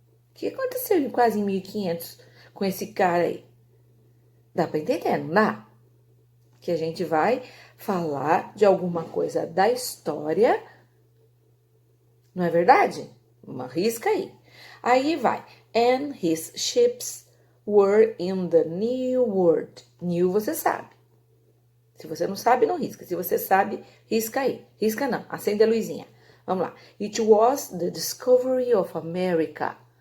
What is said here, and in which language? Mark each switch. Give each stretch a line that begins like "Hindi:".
Portuguese: O que aconteceu quase em 1500 com esse cara aí? Dá pra entender, não dá? Que a gente vai falar de alguma coisa da história, não é verdade? Uma risca aí. Aí vai.
English: And his ships were in the New World.
Portuguese: New você sabe. Se você não sabe, não risca. Se você sabe, risca aí. Risca não, acende a luzinha. Vamos lá.
English: It was the discovery of America.